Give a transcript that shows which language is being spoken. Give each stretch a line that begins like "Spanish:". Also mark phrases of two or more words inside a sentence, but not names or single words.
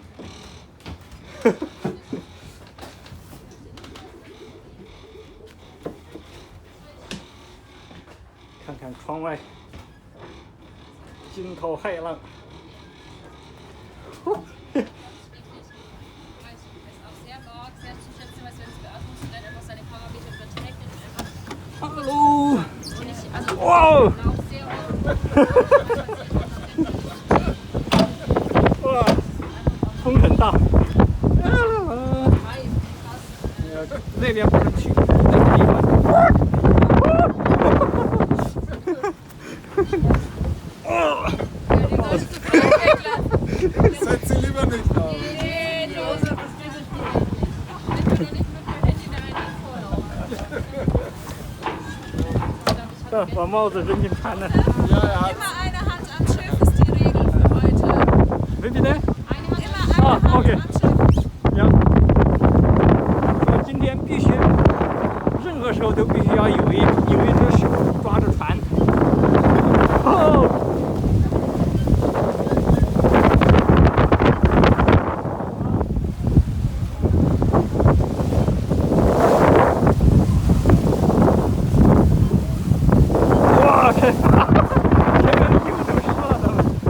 Chinese: 呵呵。看看窗外，惊涛骇浪。Hallo! Wow! 哇，风很大。那边不是去那个地方。
German: Setz sie lieber nicht auf. Nee, Josef, das kriegst du nicht. Wenn du nicht mit dem Handy da rein vorlaufen.
Chinese: 把帽子扔进船了。
German: Ja, Immer eine Hand am Schiff ist die Regel für heute. Wie bitte? Immer eine Hand okay. am Schiff.
Chinese: 呀，说今天必须，任何时候都必须要有一只手抓着船。哦。哇，前面又都湿了，他们。